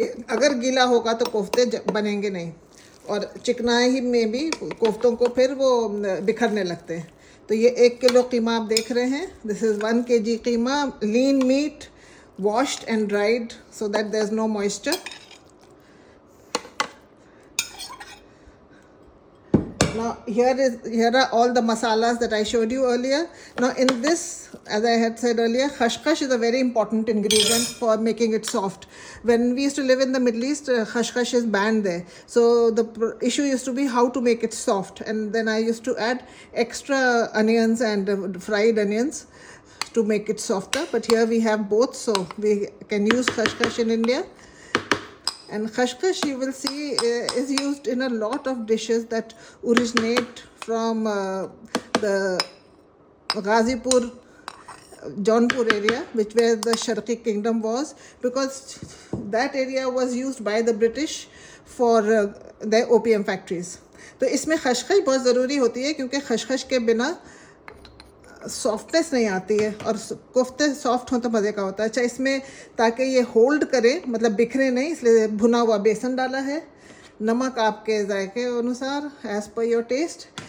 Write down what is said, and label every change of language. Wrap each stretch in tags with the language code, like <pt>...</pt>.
<hi>अगर गीला होगा तो कोफ्ते बनेंगे नहीं, और चिकनाई में भी कोफ्तों को फिर वो बिखरने लगते हैं। तो ये 1 किलो कीमा आप देख रहे हैं।</hi> <en>This is 1 kg keema, lean meat, washed and dried so that there's no moisture. Now here are all the masalas that I showed you earlier. Now in this, as I had said earlier, khashkhash is a very important ingredient for making it soft. When we used to live in the Middle East, khashkhash is banned there. So the issue used to be how to make it soft, and then I used to add extra onions and fried onions to make it softer. But here we have both, so we can use khashkhash in India. And khashkhash, you will see, is used in a lot of dishes that originate from the Ghazipur, Jaunpur area, where the Sharqi kingdom was, because that area was used by the British for their opium factories.</en> <hi>तो इसमें खशखश बहुत ज़रूरी होती है क्योंकि खशखश के बिना softness नहीं आती है, और कोफ्ते सॉफ्ट हो तो मज़े का होता है। अच्छा, इसमें ताकि ये होल्ड करे, मतलब बिखरे नहीं, इसलिए भुना हुआ बेसन डाला है, नमक आपके जायके अनुसार</hi> <en>As per your taste.</en>